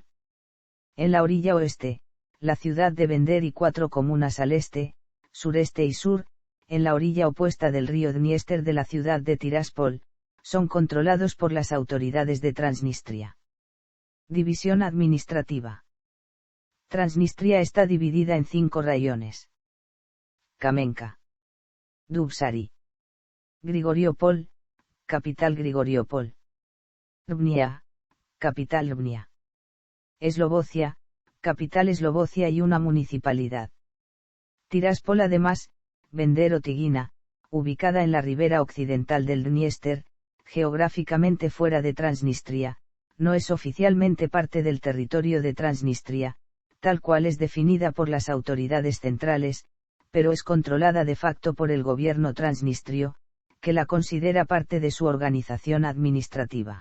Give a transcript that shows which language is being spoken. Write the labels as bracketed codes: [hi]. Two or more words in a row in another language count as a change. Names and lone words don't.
[es] En la orilla oeste, la ciudad de Bender y 4 comunas al este, sureste y sur, en la orilla opuesta del río Dniester de la ciudad de Tiraspol, son controlados por las autoridades de Transnistria. División administrativa. Transnistria está dividida en 5 rayones. Kamenka. Dubsari. Grigoriopol, capital Grigoriopol. Rubnia, capital Rubnia. Eslovocia, capital Eslovocia y una municipalidad. Tiraspol además, Bender o Tigina, ubicada en la ribera occidental del Dniester, geográficamente fuera de Transnistria, no es oficialmente parte del territorio de Transnistria, tal cual es definida por las autoridades centrales, pero es controlada de facto por el gobierno transnistrio, que la considera parte de su organización administrativa.